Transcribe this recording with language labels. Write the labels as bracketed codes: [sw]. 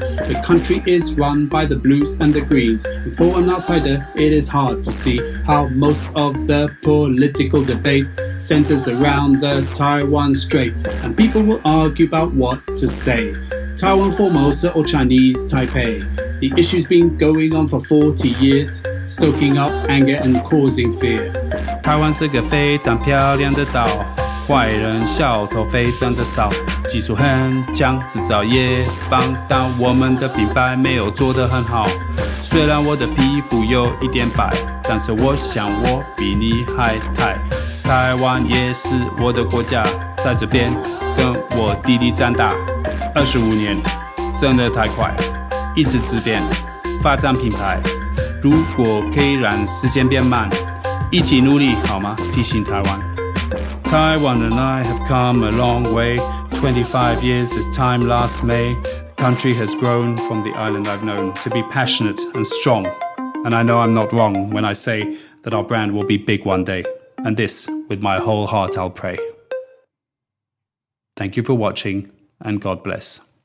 [en] The country is run by the blues and the greens, and for an outsider it is hard to see how most of the political debate centers around the Taiwan Strait, and people will argue about what to say. Taiwan Formosa or Chinese Taipei. The issue's been going on for 40 years, stoking up anger and causing fear. [zh] 台湾是个非常漂亮的岛，坏人小偷非常的少，技术很强，制造也棒，但我们的品牌没有做得很好。虽然我的皮肤有一点白，但是我想我比你还台。台湾也是我的国家，在这边跟我弟弟长大，25年，真的太快，一直质变，发展品牌。如果可以让时间变慢，一起努力好吗？提醒台湾。 [en] Taiwan and I have come a long way. 25 years this time last May. The country has grown from the island I've known to be passionate and strong. And I know I'm not wrong when I say that our brand will be big one day. And this, with my whole heart, I'll pray. Thank you for watching, and God bless.